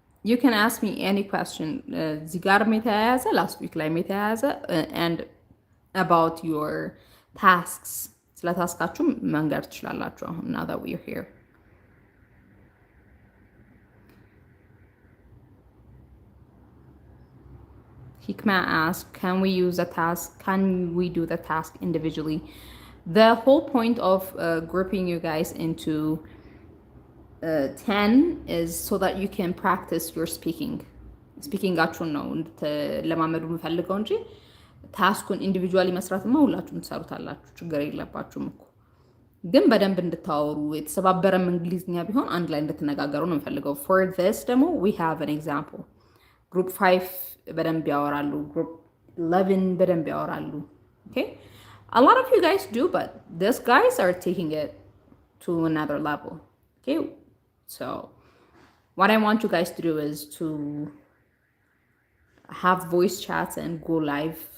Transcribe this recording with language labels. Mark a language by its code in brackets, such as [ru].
[en] You can ask me any question. [am] እዚህ ጋር የተያያዘ [en] last week [am] ላይ የተያያዘ [en] and about your tasks. [am] ስለ ታስካችሁ መንገር ትችላላችሁ አሁን [en] now that we're here. Hikma asked, can we use a task? Can we do the task individually? The whole point of grouping you guys into 10 is so that you can practice your speaking. [am] ስፒኪንጋችሁን ነው ለማመዱ የምፈልገው እንጂ ታስኩን ኢንዲቪጁዋሊ መስራትማ ሁላችሁም ትሰሩታላችሁ፣ ችግር የለባችሁም እኮ። ግን በደንብ እንድታወሩ የተሰባበረም እንግሊዝኛ ቢሆን አንድ ላይ እንድትነጋገሩ ነው የምፈልገው። for this ደግሞ [en] we have an example. [am] group 5 በደንብ ያወራሉ፣ group 11 በደንብ ያወራሉ። [en] okay, a lot of you guys do, but these guys are taking it to another level. okay, so what I want you guys to do is to have voice chats and go live.